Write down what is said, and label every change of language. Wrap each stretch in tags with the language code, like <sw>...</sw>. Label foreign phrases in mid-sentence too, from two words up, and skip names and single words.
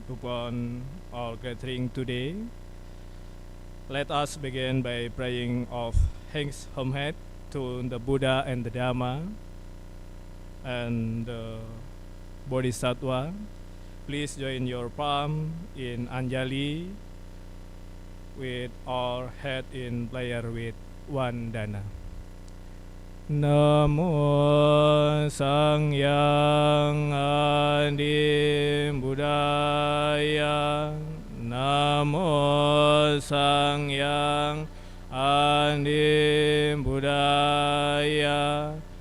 <en>upon our gathering today, let us begin by praying of thanks homage to the Buddha and the Dharma and the Bodhisattva. Please join your palm in Anjali with our head in prayer with one dana.</en> <kaw>Namo Sangyang Adim Buddhaya. Namo Sangyang Adim Buddhaya.</kaw>